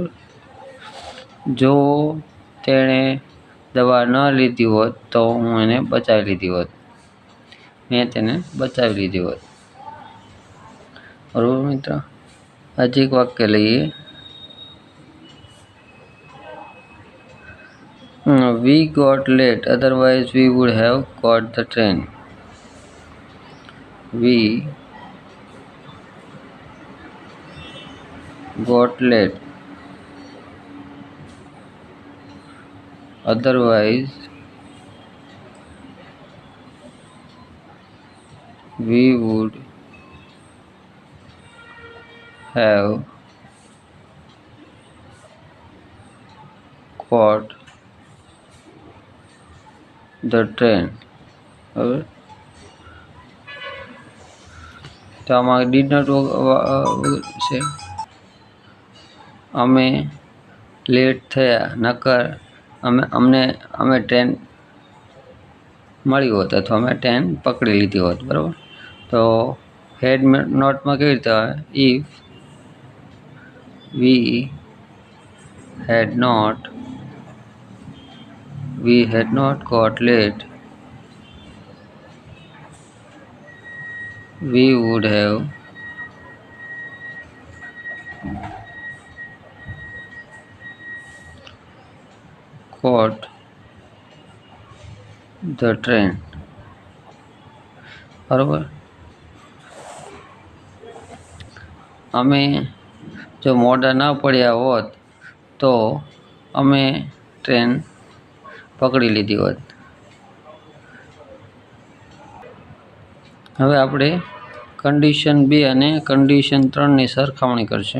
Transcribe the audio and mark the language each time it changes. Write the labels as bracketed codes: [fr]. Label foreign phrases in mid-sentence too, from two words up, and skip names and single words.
[gu] જો તેણે દવા ન લીધી હોત તો હું એને બચાવી લીધી હોત. મેં તેને બચાવી લીધી હોત. બરાબર મિત્ર. હજી એક વાક્ય લઈએ. [en] we got late, otherwise we would have caught the train. We got late, otherwise we would have caught the train. [gu] હવે તો આમાં [en] did not [gu] છે. અમે લેટ થયા નકર અમે ટ્રેન મળી હોત અથવા અમે ટ્રેન પકડી લીધી હોત. બરાબર. તો [en] had not [gu] કેવી રીતે આવે, [en] if we had not got late we would have caught the train. [gu] બરાબર. અમે જો મોડા ન પડ્યા હોત તો અમે ટ્રેન પકડી લીધી હોત. હવે આપણે કન્ડિશન 2 અને કન્ડિશન 3ની સરખામણી કરશું.